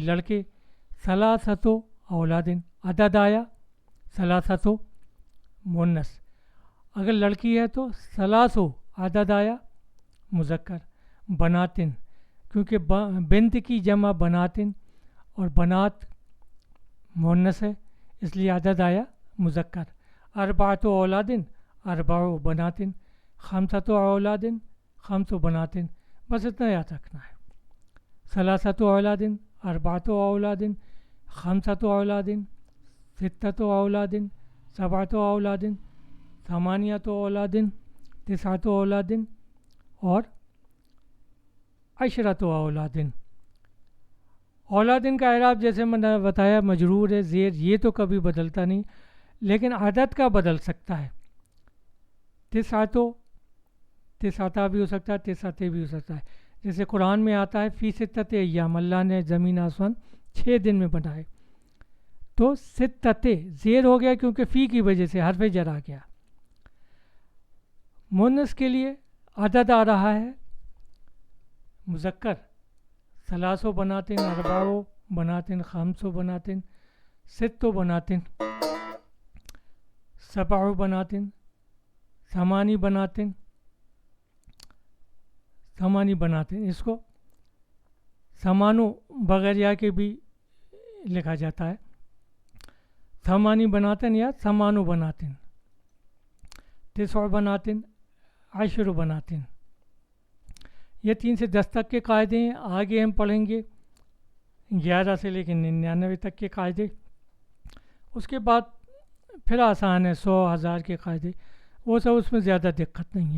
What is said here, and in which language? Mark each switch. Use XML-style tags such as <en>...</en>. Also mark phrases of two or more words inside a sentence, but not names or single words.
<ur>لڑکے،</ur> <ar>ثلاثۃ اولادن،</ar> <ur>عدد آیا ثلاثۃ مؤنث، اگر لڑکی ہے تو ثلاث عدد آیا مذکر، بناتن، کیونکہ بنت کی جمع بناتن اور بنات مؤنث ہے اس لیے عدد آیا مذکر،</ur> <ar>اربعۃ اولادن، اربع بناتن، خمسۃ اولادن، خمس بناتن،</ar> <ur>بس اتنا یاد رکھنا ہے،</ur> <ar>ثلاثۃ اولادن، اربعۃ اولادن، خمسۃ اولادن، ستۃ اولادن، سبعۃ اولادن، ثمانیۃ اولادن، تسعۃ اولادن</ar> <ur>اور</ur> <ar>عشرۃ اولادن۔</ar> <ur>اولادن کا اعراب جیسے میں نے بتایا مجرور ہے، زیر، یہ تو کبھی بدلتا نہیں، لیکن عدد کا بدل سکتا ہے، تسعتا بھی ہو سکتا ہے، تسعتے بھی ہو سکتا ہے، جیسے قرآن میں آتا ہے</ur> <ar>فی ستۃ ایام،</ar> <ur>اللہ نے زمین آسمان 6 دن میں بنائے، تو ستتے زیر ہو گیا کیونکہ فی کی وجہ سے حرف جر آ گیا۔ مؤنث کے لیے عدد آ رہا ہے مذکر،</ur> <ar>ثلاث بناتن، اربع بناتن، خمس بناتن، ست بناتن، سبع بناتن، ثمانی بناتن، ثمانی بناتن،</ar> <ur>اس کو ثمانو بغیر یا کے بھی لکھا جاتا ہے،</ur> <ar>ثمانی بناتن</ar> <ur>یا</ur> <ar>ثمانو بناتن، تسع بناتن، عشر بناتن۔</ar> <ur>یہ 3 سے 10 تک کے قاعدے ہیں، آگے ہم پڑھیں گے 11 سے لے کے 99 تک کے قاعدے، اس کے بعد پھر آسان ہے 100 1000 کے قاعدے، وہ سب اس میں زیادہ دقت نہیں ہے۔</ur>